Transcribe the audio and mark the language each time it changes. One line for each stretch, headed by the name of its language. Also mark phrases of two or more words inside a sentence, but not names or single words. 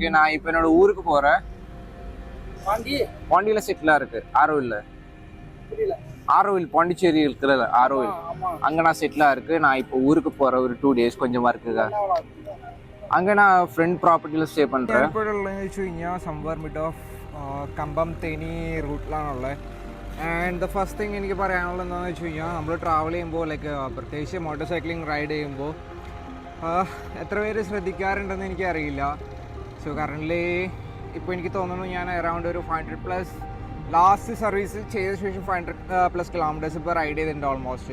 Tamil: நான் இப்ப என்னோட ஊருக்கு போறேன். பாண்டியில செட்டிலா இருக்கு. ஆரோவில் பாண்டிச்சேரி இருக்குல்ல, ஆரோவில் அங்கே நான் செட்டிலாக இருக்குது. நான் இப்போ ஊருக்கு போகிறேன் ஒரு 2 days கொஞ்சமாக இருக்குங்க. அங்கே நான்
English: friend property
Tamil: ஸ்டே பண்ணுறேன்.
Malayalam: എപ്പോഴുള്ളതെന്ന് വെച്ച് കഴിഞ്ഞാൽ
English: somewhere mid of
Malayalam: കമ്പം തേനി റൂട്ടിലാണുള്ളത്.
English: and the first thing
Malayalam: എനിക്ക് പറയാനുള്ളത് എന്താണെന്ന് വെച്ച് കഴിഞ്ഞാൽ നമ്മൾ ട്രാവൽ ചെയ്യുമ്പോൾ ലൈക്ക് പ്രത്യേകിച്ച്
English: motor cycling ride
Malayalam: ചെയ്യുമ്പോൾ എത്ര പേര് ശ്രദ്ധിക്കാറുണ്ടെന്ന് എനിക്കറിയില്ല.
English: so currently
Malayalam: ഇപ്പോൾ എനിക്ക് തോന്നുന്നു ഞാൻ അറൗണ്ട് ഒരു 500+
English: last service
Malayalam: ചെയ്ത ശേഷം 500+ കിലോമീറ്റേഴ്സ് ഇപ്പോൾ റൈഡ് ചെയ്തിട്ടുണ്ട് ഓൾമോസ്റ്റ്.